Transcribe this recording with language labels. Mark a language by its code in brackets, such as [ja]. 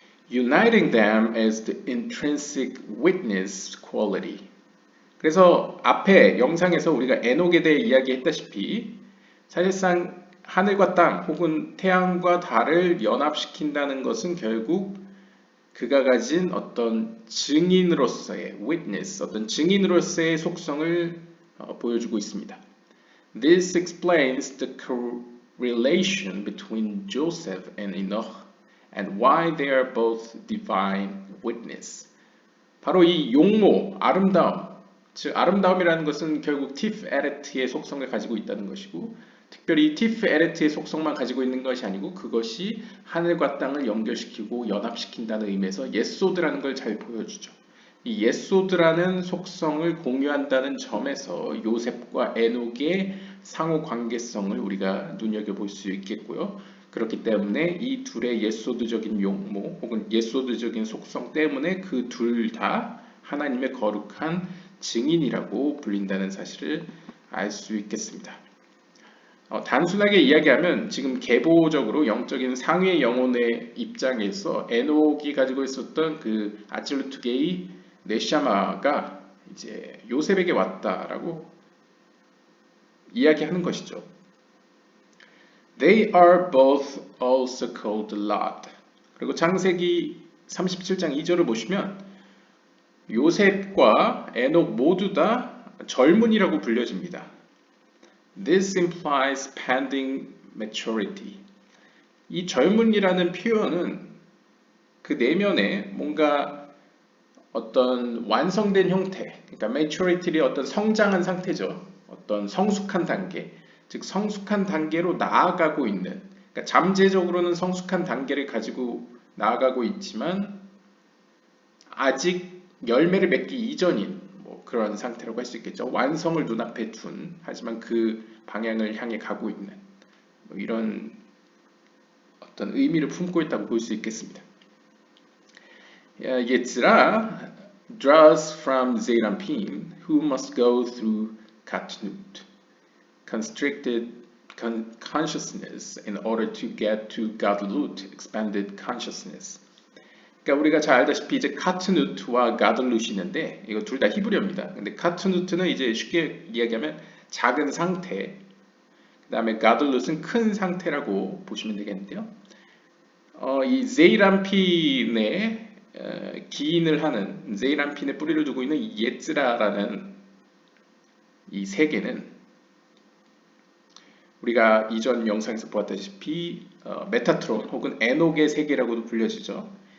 [en] Uniting them as the intrinsic witness quality. [ko] 그래서 앞에 영상에서 우리가 에녹에 대해 이야기했다시피 사실상 하늘과 땅 혹은 태양과 달을 연합시킨다는 것은 결국 그가 가진 어떤 증인으로서의 witness, 어떤 증인으로서의 속성을 보여주고 있습니다. [en] This explains the correlation between Joseph and Enoch and why they are both divine witness. [ko] 바로 이 용모, 아름다움, 즉 아름다움이라는 것은 결국 티프에레트의 속성을 가지고 있다는 것이고 특별히 티프에레트의 속성만 가지고 있는 것이 아니고 그것이 하늘과 땅을 연결시키고 연합시킨다는 의미에서 예소드라는 걸 잘 보여주죠. 이 예소드라는 속성을 공유한다는 점에서 요셉과 에녹의 상호 관계성을 우리가 눈여겨볼 수 있겠고요. 그렇기 때문에 이 둘의 예소드적인 용모 혹은 예소드적인 속성 때문에 그 둘 다 하나님의 거룩한 증인이라고 불린다는 사실을 알 수 있겠습니다. 단순하게 이야기하면 지금 계보적으로 영적인 상위 영혼의 입장에서 에녹이 가지고 있었던 그 아질루트게이 네샤마가 이제 요셉에게 왔다라고 이야기하는 것이죠. [en] They are both also called Lot. [ko] 그리고 창세기 37장 2절을 보시면 요셉과 에녹 모두 다 젊은이라고 불려집니다. [en] This implies pending maturity. [ko] 이 젊은이라는 표현은 그 내면에 뭔가 어떤 완성된 형태, 그러니까 maturity의 어떤 성장한 상태죠. 어떤 성숙한 단계, 즉 성숙한 단계로 나아가고 있는, 그러니까 잠재적으로는 성숙한 단계를 가지고 나아가고 있지만 아직 열매를 맺기 이전인 뭐 그런 상태라고 할 수 있겠죠. 완성을 눈앞에 둔, 하지만 그 방향을 향해 가고 있는 뭐 이런 어떤 의미를 품고 있다고 볼 수 있겠습니다. [en] 예츠라 draws from Zeranpin, who must go through Katnut, constricted consciousness in order to get to Gadlut, expanded consciousness. [ko] 그러니까 우리가 잘 알다시피 이제 카트누트와 가들룻이 있는데 이거 둘 다 히브리어입니다. 근데 카트누트는 이제 쉽게 이야기하면 작은 상태, 그 다음에 가들룻은 큰 상태라고 보시면 되겠는데요. 이 제이람핀의 기인을 하는 제이람핀의 뿌리를 두고 있는 이 예츠라라는 이 세계는 우리가 이전 영상에서 보았다시피 메타트론 혹은 에녹의 세계라고도 불려지죠.